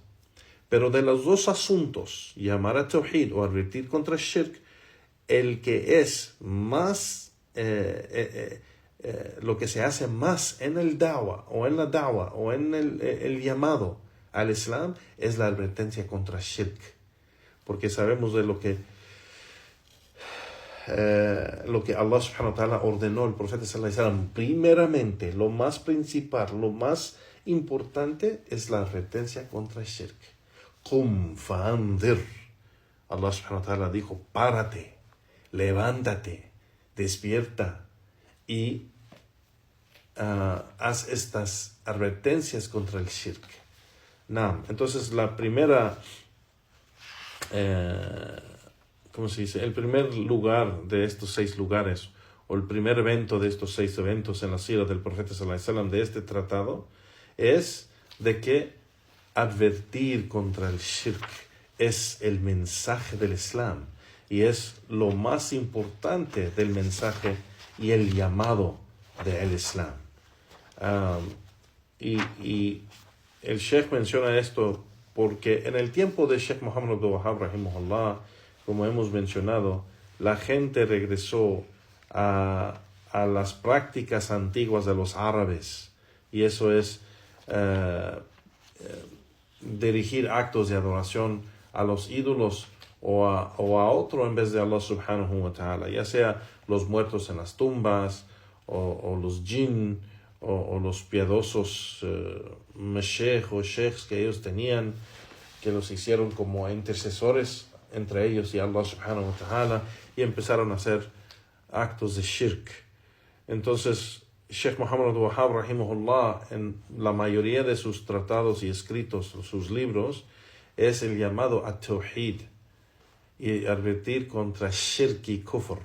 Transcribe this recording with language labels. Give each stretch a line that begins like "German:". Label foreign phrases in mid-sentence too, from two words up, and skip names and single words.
Spanish: Pero de los dos asuntos, llamar a tawhid o advertir contra el shirk, el que es más, lo que se hace más en el da'wah o en la da'wah o en el llamado al Islam, es la advertencia contra el shirk. Porque sabemos de lo que
Arabic: الله سبحانه و تعالى
Spanish: ordenó al profeta
Arabic: صلى الله عليه وسلم.
Spanish: Primeramente, lo más principal, lo más importante es la advertencia contra el shirk.
Arabic: قم فأنذر. الله سبحانه و تعالى
Spanish: dijo: párate, levántate, despierta y haz estas advertencias contra el shirk. Entonces la primera, ¿cómo se dice? El primer lugar de estos 6 lugares, o el primer evento de estos 6 eventos en la sira del profeta
Arabic: صلى الله عليه وسلم,
Spanish: de este tratado, es de que advertir contra el shirk es el mensaje del Islam y es lo más importante del mensaje y el llamado del Islam. y el Sheikh menciona esto porque en el tiempo de Sheikh Muhammad Abdul Wahhab, rahimahullah, como hemos mencionado, la gente regresó a las prácticas antiguas de los árabes, y eso es dirigir actos de adoración a los ídolos o a otro en vez de
Arabic: الله سبحانه و تعالى,
Spanish: ya sea los muertos en las tumbas o los jinn o los piadosos meshech o sheikhs que ellos tenían, que los hicieron como intercesores entre ellos y
Arabic: الله سبحانه و تعالى,
Spanish: y empezaron a hacer actos de shirk. Entonces Sheikh Muhammad Abdul Wahhab, rahimahullah, en la mayoría de sus tratados y escritos, sus libros, es el llamado a Tawhid y advertir contra shirk y kufr.